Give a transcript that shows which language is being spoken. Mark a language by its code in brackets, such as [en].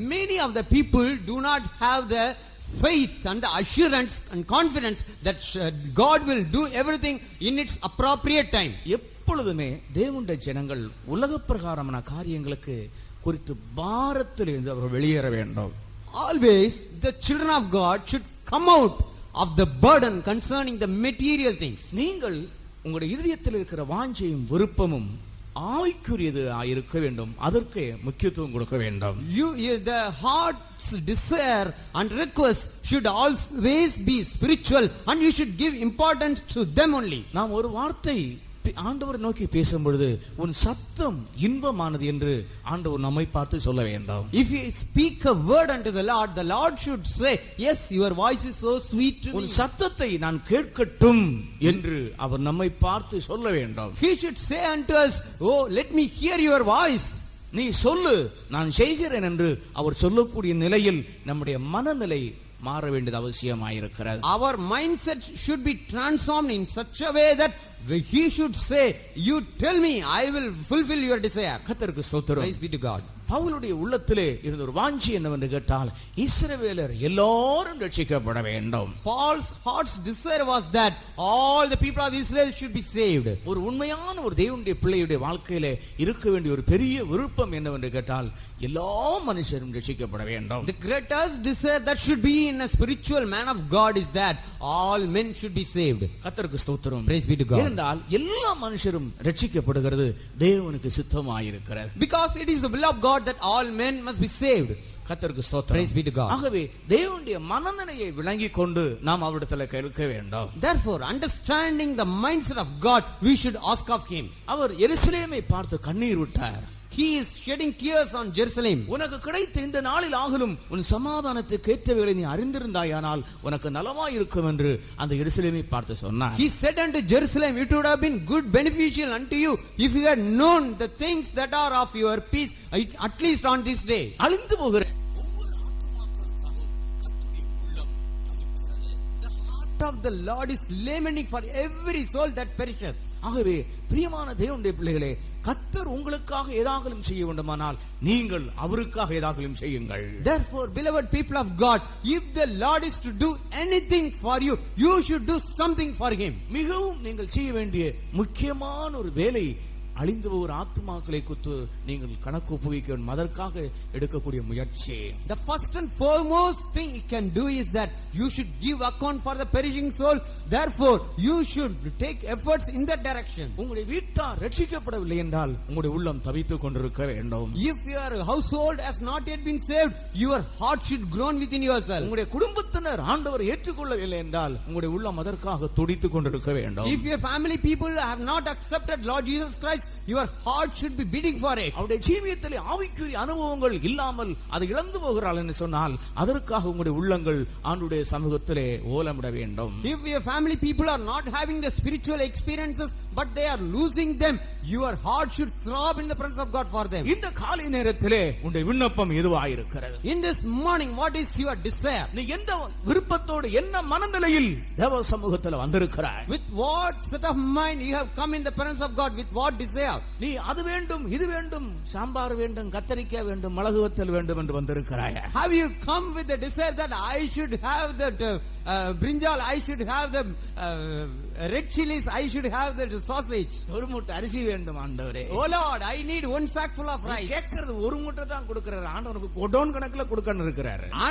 [en] Many of the people do not have the faith and the assurance and confidence that God will do everything in its appropriate time. [ta] எப்பொழுதுமே தேவனுடைய ஜனங்கள் உலக பிரகாரமான காரியங்களுக்கு குறித்து பாரத்தில் இருந்து அவர் வெளியேற வேண்டும். [en] Always the children of God should come out of the burden concerning the material things. [ta] நீங்கள் உங்களுடைய இருதயத்தில் இருக்கிற வாஞ்சையும் விருப்பமும் ஆவிக்குரியது இருக்க வேண்டும். அதற்கு முக்கியத்துவம் கொடுக்க வேண்டும். [en] The heart's desire and request should always be spiritual and you should give importance to them only. [ta] நாம் ஒரு வார்த்தை ஆண்டவரை நோக்கி பேசும் பொழுது உன் சத்தம் இன்பமானது என்று ஆண்டவர் நம்மை பார்த்து சொல்ல வேண்டும். [en] If you speak a word unto the Lord should say, yes, your voice is so sweet to me. [ta] உன் சத்தத்தை நான் கேட்கட்டும் என்று அவர் நம்மை பார்த்து சொல்ல வேண்டும். [en] He should say unto us, oh, let me hear your voice. [ta] நீ சொல்லு, நான் செய்கிறேன் என்று அவர் சொல்லக்கூடிய நிலையில் நம்முடைய மனநிலை மாற வேண்டியது அவசியமாயிருக்கிறது. [en] Our mindset should be transformed in such a way that he should say, you tell me, I will fulfill your desire. [ta] கர்த்தருக்கு ஸ்தோத்திரம். [en] Praise be to God. [ta] பவுலுடைய உள்ளத்திலே இருந்த ஒரு வாஞ்சி என்னவென்று கேட்டால் இஸ்ரவேலர் எல்லாரும் ரட்சிக்கப்பட வேண்டும். [en] Paul's heart's desire was that all the people of Israel should be saved. [ta] ஒரு உண்மையான ஒரு தேவனுடைய பிள்ளையுடைய வாழ்க்கையிலே இருக்க வேண்டிய ஒரு பெரிய விருப்பம் என்னவென்று கேட்டால் எல்லா மனுஷரும் ரட்சிக்கப்பட வேண்டும். [en] The greatest desire that should be in a spiritual man of God is that all men should be saved. [ta] கர்த்தருக்கு ஸ்தோத்திரம். [en] Praise be to God. [ta] ஏனென்றால் எல்லா மனுஷரும் ரட்சிக்கப்படுகிறது தேவனுக்கு சித்தமாயிருக்கிறது. [en] Because it is the will of God that all men must be saved. [ta] கர்த்தருக்கு ஸ்தோத்திரம். [en] Praise be to God. [ta] ஆகவே தேவனுடைய மனநிலையை விளங்கிக் கொண்டு நாம் அவரிடத்தில் கேட்க வேண்டும். [en] Therefore, understanding the mindset of God, we should ask of him. [ta] அவர் எருசலேமை பார்த்து கண்ணீர் விட்டார். [en] He is shedding tears on Jerusalem. [ta] உனக்கு கிடைத்த இந்த நாளில் ஆகலும் உன் சமாதானத்துக்கு ஏற்றவைகளை நீ அறிந்திருந்தாயானால் உனக்கு நலமாயிருக்கும் என்று அந்த எருசலேமை பார்த்து சொன்னார். [en] He said unto Jerusalem, it would have been good beneficial unto you if you had known the things that are of your peace, at least on this day. [ta] அழிந்து போகிற [en] The heart of the Lord is lamenting for every soul that perisheth. [ta] ஆகவே பிரியமான தேவனுடைய பிள்ளைகளே, கர்த்தர் உங்களுக்காக ஏதாகலும் செய்ய வேண்டுமானால் நீங்கள் அவருக்காக ஏதாகலும் செய்யுங்கள். [en] Therefore, beloved people of God, if the Lord is to do anything for you, you should do something for him. [ta] மிகவும் நீங்கள் செய்ய வேண்டிய முக்கியமான ஒரு வேலை அழிந்து போகிற ஆத்துமாக்களை குத்து நீங்கள் கணக்கு ஒப்புவிக்க வேண்டும். அதற்காக எடுக்கக்கூடிய முயற்சி. [en] The first and foremost thing you can do is that you should give account for the perishing soul. Therefore, you should take efforts in that direction. [ta] உங்களுடைய வீட்டார் ரட்சிக்கப்படவில்லை என்றால் உங்களுடைய உள்ளம் தவித்துக் கொண்டிருக்க வேண்டும். [en] If your household has not yet been saved, your heart should groan within yourself. [ta] உங்களுடைய குடும்பத்தினர் ஆண்டவரை ஏற்றுக்கொள்ளவில்லை என்றால் உங்களுடைய உள்ளம் அதற்காக துடித்துக் கொண்டிருக்க வேண்டும். [en] If your family people have not accepted Lord Jesus Christ, your heart should be beating for it. [ta] அவருடைய ஜீவியத்திலே ஆவிக்குரிய அனுபவங்கள் இல்லாமல் அதை இழந்து போகிறாள் என்று சொன்னால் அதற்காக உங்களுடைய உள்ளங்கள் ஆண்டுடைய சமூகத்திலே ஓலமிட வேண்டும். [en] If your family people are not having the spiritual experiences but they are losing them, your heart should throb in the presence of God for them. [ta] இந்த காலை நேரத்திலே உங்களுடைய விண்ணப்பம் எதுவாயிருக்கிறது? [en] In this morning, what is your desire? [ta] நீ எந்த விருப்பத்தோடு என்ன மனநிலையில் தேவ சமூகத்தில் வந்திருக்கிறாய்? [en] With what set of mind you have come in the presence of God? With what desire? [ta] நீ அது வேண்டும் இது வேண்டும் சாம்பார் வேண்டும் கத்தரிக்காய் வேண்டும் மிளகு வத்தல் வேண்டும் என்று வந்திருக்கிறாய். [en] Have you come with the desire that I should have that brinjal, I should have the red chilies, I should have the sausage? [ta] ஒரு மூட்டை அரிசி வேண்டும் ஆண்டவரே. [en] Oh Lord, I need one sack full of rice. [ta] கேட்கிறது ஒரு மூட்டை தான் கொடுக்கிறார் ஆண்டவருக்கு கொடோன் கணக்குல கொடுக்கணும் இருக்கிறார்.